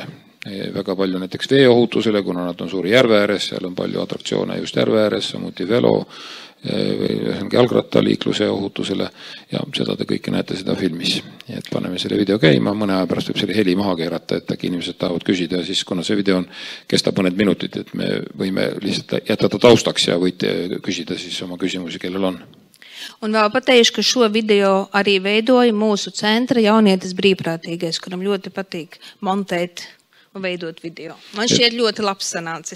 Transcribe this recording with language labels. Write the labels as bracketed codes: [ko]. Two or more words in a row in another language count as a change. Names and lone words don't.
[et] Väga palju näiteks veeohutusele, kuna nad on suuri järve ääres, seal on palju atraktsioone just järve ääres, samuti velo, jalgrattaliikluse ohutusele ja seda te kõike näete seda filmis. Et paneme selle video käima, mõne aja pärast võib selle heli maha keerata, et äkki inimesed tahavad küsida ja siis kuna see video kestab mõned minutit, et me võime lihtsalt jätada taustaks ja võite küsida siis oma küsimusi, kellel on. [lv] Un vēl pateikšu, ka šo video arī veidoja mūsu centra jaunietis brīvprātīgais, kuram ļoti patīk montēt un veidot video. Man šķiet ļoti labs sanācis.